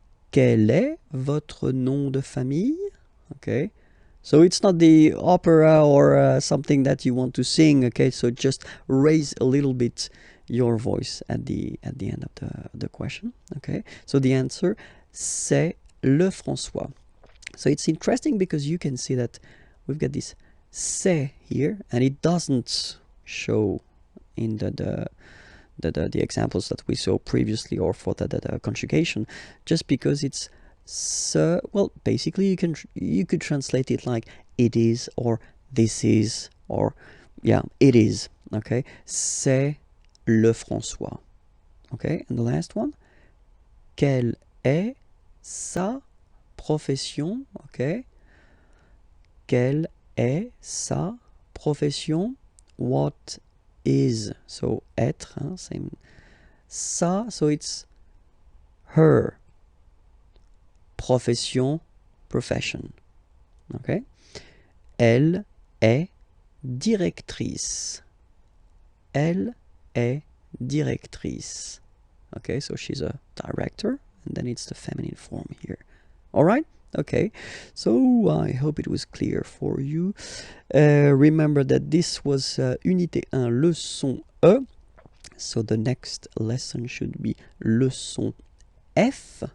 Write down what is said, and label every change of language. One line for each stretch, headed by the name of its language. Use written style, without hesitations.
French: Quel est votre nom de famille?
English: Okay, so it's not the opera or something that you want to sing. Okay, so just raise a little bit your voice at the end of the question. Okay, so the answer,
French: c'est le François.
English: So it's interesting because you can see that we've got this c'est here, and it doesn't show in the examples that we saw previously, or for the conjugation, just because it's so, well, basically you could translate it like it is, or this is, or yeah, it is.
French: Okay, c'est le François.
English: Okay, and the last one,
French: quelle est sa profession? Okay, quelle est sa profession?
English: What is, so être, hein, same, sa, so it's her, profession, profession.
French: Okay, elle est directrice. Elle est directrice.
English: Okay, so she's a director, and then it's the feminine form here. All right. Okay, so I hope it was clear for you. Remember that this was Unité 1, leçon E. So the next lesson should be leçon F.